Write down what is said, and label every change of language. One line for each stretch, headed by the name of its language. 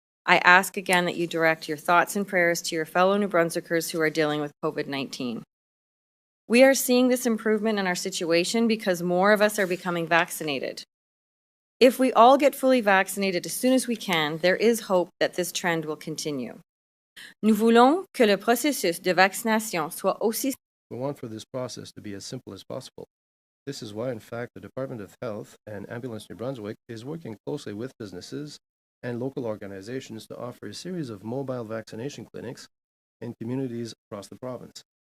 English: I ask again that you direct your thoughts and prayers to your fellow New Brunswickers who are dealing with COVID-19. We are seeing this improvement in our situation because more of us are becoming vaccinated. If we all get fully vaccinated as soon as we can, there is hope that this trend will continue.
French: Nous voulons que le processus de vaccination soit aussi.
English: We want for this process to be as simple as possible. This is why, in fact, the Department of Health and Ambulance New Brunswick is working closely with businesses and local organizations to offer a series of mobile vaccination clinics in communities across the province.